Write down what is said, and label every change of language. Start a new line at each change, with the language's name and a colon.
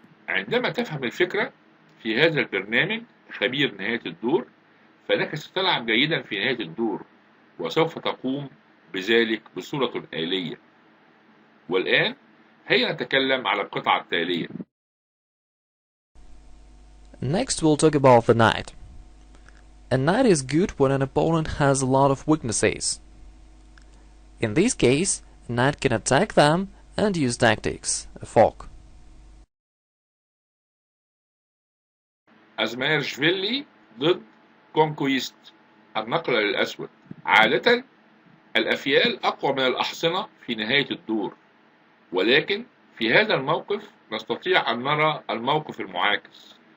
Arabic: عندما تفهم الفكرة في هذا البرنامج خبير نهاية الدور، فإنك ستلعب جيدا في نهاية الدور، وسوف تقوم بذلك بصورة آلية. والآن هيا نتكلم على القطعة التالية.
English: Next we'll talk about the knight. A knight is good when an opponent has a lot of weaknesses. In this case, a knight can attack them and use tactics, a fork.
Arabic: أزمايرشفيلي ضد كونكويست، النقل للأسود. عادة الأفيال أقوى من الأحصنة في نهاية الدور، ولكن في هذا الموقف نستطيع أن نرى الموقف المعاكس.